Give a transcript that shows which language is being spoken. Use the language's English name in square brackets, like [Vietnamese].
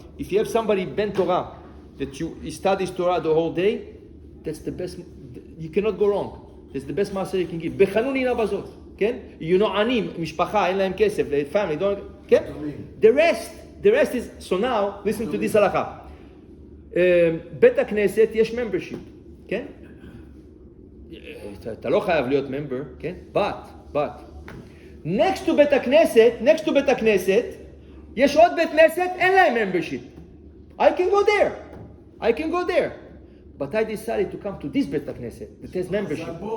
[English] If you have somebody ben Torah, that he studies Torah the whole day, that's the best, you cannot go wrong. That's the best maaser you can give. Bechanuni nabazot, okay? You know anim, mishpacha, אין להם כסף, the family, don't, okay? The rest is, so now, listen to this halakha. [Hebrew] בית הכנסת יש membership, כן? אתה לא חייב להיות member, כן? [English] But, next to [Hebrew] בית הכנסת, יש עוד בית כנסת, אין להם membership. [English] I can go there. But I decided to come to this בית הכנסת that has membership.